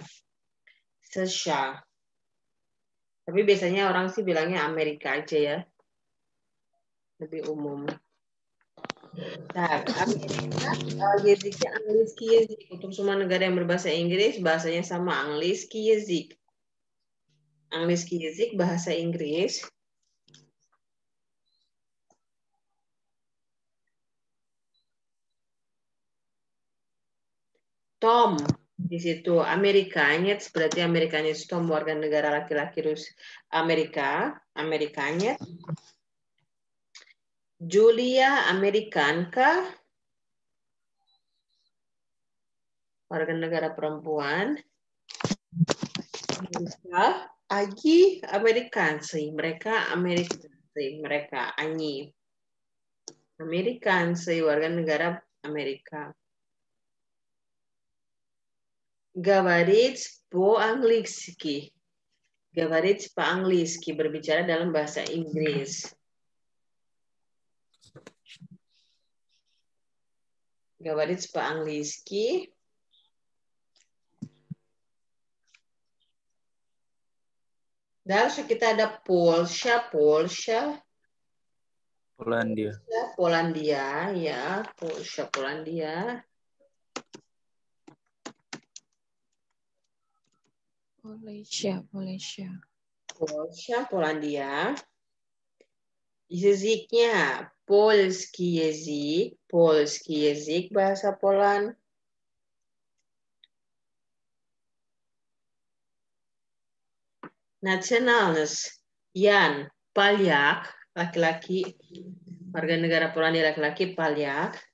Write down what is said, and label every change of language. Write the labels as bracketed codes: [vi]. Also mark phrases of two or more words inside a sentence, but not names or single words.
[id] США. Tapi biasanya orang sih bilangnya Amerika aja ya. Lebih umum. Nah, Amerika, yaziknya [ru] Английский язык. [id] Untuk semua negara yang berbahasa Inggris, bahasanya sama [ru] Английский язык. Английский язык [id] bahasa Inggris. Tom di situ Amerikanya berarti Amerikanya Tom warga negara laki-laki Amerikanya. Julia Amerikanka warga negara perempuan. Agi Amerikansi, mereka Amerikansi, mereka Anyi. Amerikansi warga negara Amerika. [ru] Говорить по-английски. Говорить по-английски, [id] berbicara dalam bahasa Inggris. [ru] Говорить по-английски. [id] Dальше kita ada Polsha. Polandia. Polandia, ya. Polsha, Polandia. Polsha, Polandia. Yaziknya [ru] Польский язык [id] bahasa Poland. Nationalness, Jan, Polyak, laki-laki, warga negara Polandia laki-laki, Polyak.